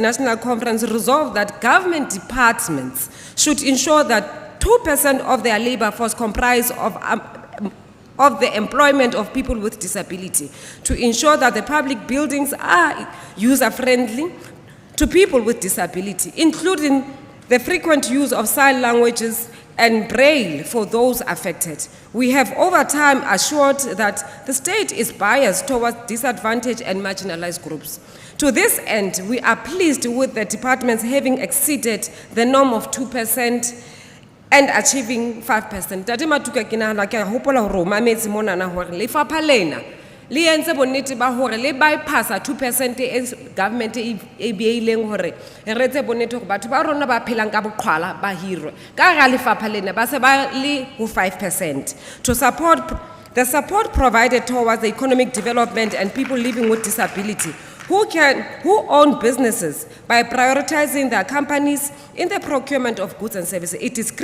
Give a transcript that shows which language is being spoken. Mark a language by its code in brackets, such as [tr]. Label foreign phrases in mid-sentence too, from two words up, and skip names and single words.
[en] national conference resolved that government departments should ensure that 2% of their labor force comprise of the employment of people with disability, to ensure that the public buildings are user-friendly to people with disability, including the frequent use of sign languages and braille for those affected. We have over time assured that the state is biased towards disadvantaged and marginalized groups. To this end, we are pleased with the departments having exceeded the norm of 2% and achieving 5%. [st] Tate Matuka ke nahana ke a hopola hore o mametse mona na hore lefapha lena le entse bonnete ba hore le bypassa 2% e government e beileng hore re etse bonnete hore batho ba rona ba phelang ka boqhwala ba hirwe ka ga lefapha lena ba se ba le ho 5%. [en] To support the support provided towards the economic development and people living with disability who own businesses by prioritizing their companies in the procurement of goods and services. It is